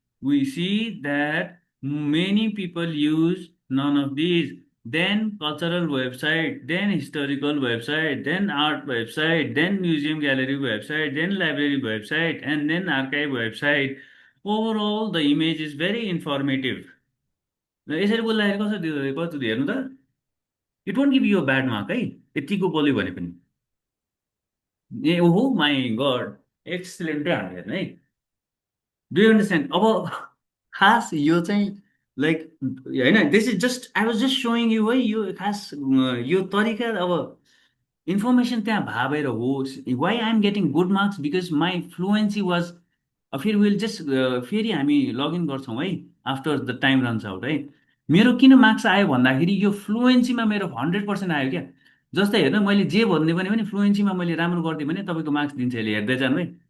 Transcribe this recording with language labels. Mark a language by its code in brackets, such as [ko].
[en] We see that many people use none of these. Then cultural website, then historical website, then art website, then museum gallery website, then library website, and then archive website. Overall, the image is very informative. [ne] र यसरी बोल्दाखेरि कस्तो हेर्नु त, [en] it won't give you bad mark [ne] है, यतिको बोल्यो भने पनि। ए ओहो माई गड, एक्सिलेन्टै हान्यो हेर्नु है। [en] Do you understand? [ne] अब खास यो चाहिँ लाइक होइन, [en] This is just I was just showing you है। [ne] यो खास यो तरिका अब इन्फर्मेसन त्यहाँ भएर हो। [en] Why I am getting good marks because my fluency was. [ne] फेरि विल जस्ट फेरि हामी लगइन गर्छौँ है [en] after the time runs out [ne] है। मेरो किन मार्क्स आयो भन्दाखेरि यो फ्लुएन्सीमा मेरो 100% आयो क्या। जस्तै हेर्नु, मैले जे भन्दै पनि फ्लुएन्सीमा मैले राम्रो गरिदिएँ भने तपाईँको मार्क्स दिन्छ यसले, हेर्दै जानु है।